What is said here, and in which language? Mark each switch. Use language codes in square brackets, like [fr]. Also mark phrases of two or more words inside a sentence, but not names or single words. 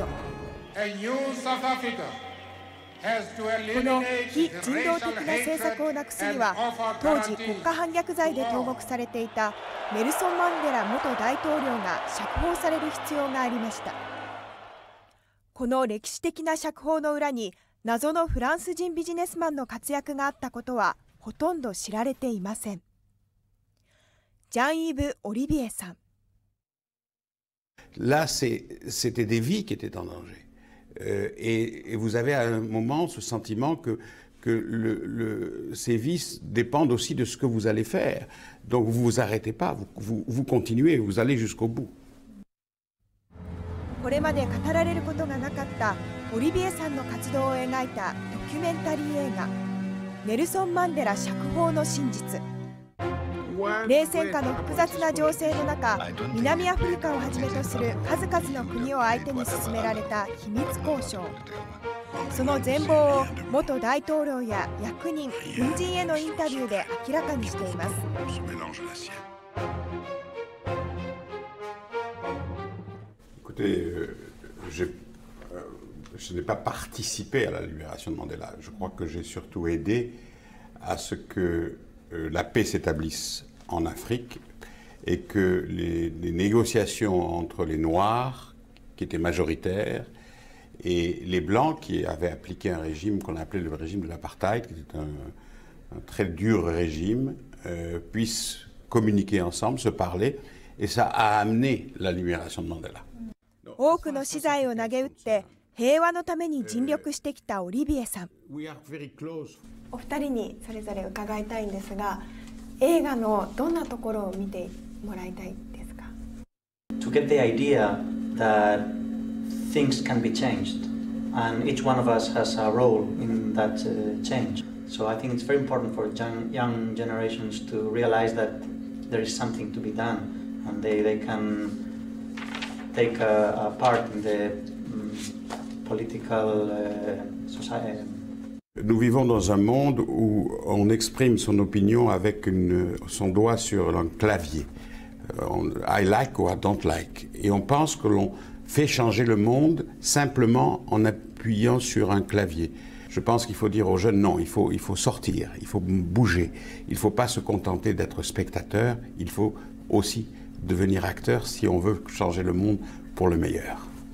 [ja] この非人道的な政策をなくすには、当時国家反逆罪で投獄されていたネルソン・マンデラ元大統領が釈放される必要がありました。この歴史的な釈放の裏に謎のフランス人ビジネスマンの活躍があったことはほとんど知られていません。ジャン・イーブ・オリビエさん。 [fr] Là, c'était des vies qui étaient en danger. Et vous avez à un moment ce sentiment que ces vies dépendent aussi de ce que vous allez faire. Donc vous ne vous arrêtez pas, vous continuez, vous allez jusqu'au bout. [ja] これまで語られることがなかったオリビエさんの活動を描いたドキュメンタリー映画「ネルソン・マンデラ釈放の真実」。冷戦下の複雑な情勢の中、南アフリカをはじめとする数々の国を相手に進められた秘密交渉。その全貌を元大統領や役人、軍人へのインタビューで明らかにしています。 [fr] Je n'ai pas participé à la libération de Mandela. Je crois que j'ai surtout aidé à ce que la paix s'établisse en Afrique et que les négociations entre les Noirs, qui étaient majoritaires, et les Blancs, qui avaient appliqué un régime qu'on appelait le régime de l'apartheid, qui était un très dur régime, puissent communiquer ensemble, se parler, et ça a amené la libération de Mandela. [ja] 多くの資材を投げ打って平和のために尽力してきたオリビエさん。お二人にそれぞれ伺いたいんですが、映画のどんなところを見てもらいたいですか？ [en] To get the idea that things can be changed and each one of us has a role in that change. So I think it's very important for young generations to realize that there is something to be done and they can take a part in the political society. [fr] Nous vivons dans un monde où on exprime son opinion avec son doigt sur un clavier. [en] I like or I don't like. [fr] Et on pense que l'on fait changer le monde simplement en appuyant sur un clavier. Je pense qu'il faut dire aux jeunes, non, il faut sortir, il faut bouger. Il ne faut pas se contenter d'être spectateur, il faut aussi devenir acteur si on veut changer le monde pour le meilleur.